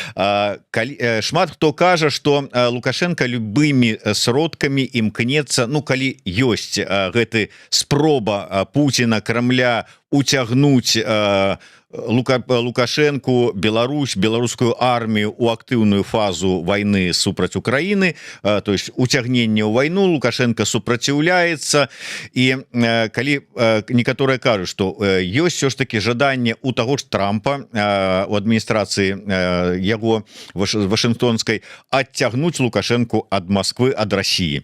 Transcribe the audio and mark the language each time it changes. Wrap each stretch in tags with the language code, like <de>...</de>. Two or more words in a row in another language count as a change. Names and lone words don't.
<be>Шмат хто кажа, што Лукашенко любымі сродкамі імкнецца, калі ёсць гэты спроба Пуціна, Крамля уцягнуць Лукашенко, Беларусь, беларускую армію у актыўную фазу войны супраць Украины,</be> <ru>то есть</ru> <be>уцягненне ў вайну. Лукашенко супраціўляецца, і калі некаторыя кажуць, што ёсць</be> <ru>все ж таки</ru> <be>жаданне у таго ж Трампа у адміністрацыі яго вашынгтонскай адцягнуць Лукашенко ад Москвы, ад России.</be>